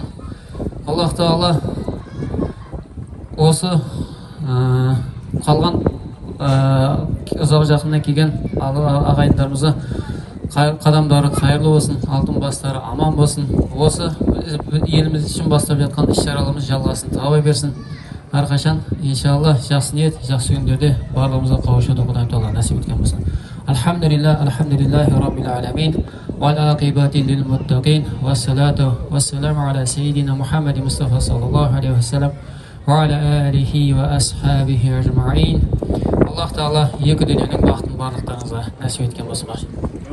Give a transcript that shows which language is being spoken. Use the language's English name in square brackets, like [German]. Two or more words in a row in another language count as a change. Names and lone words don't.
[Kazakh] Аллах Тағала осы қалған ұзақ жақыннан келген ағайындарымызға қадамдары қайырлы болсын, алтын бастары аман болсын. Осы еліміз үшін бастап жатқан іс-шараларымыз жалғасын таба берсін. Әрқашан иншалла жақсы ниет, жақсы күндерде барлығымызға қауышуды Құдайым Тағала нәсіп еткен болсын. [Arabic] الحمد لله رب العالمين والعاقبة للمتقين والصلاة والسلام على سيدنا محمد مصطفى صلى الله عليه وسلم وعلى آله وأصحابه أجمعين. [Kazakh] Аллах Тағала екі дүниенің бақытын барлықтарыңызға нәсіп еткен болсын.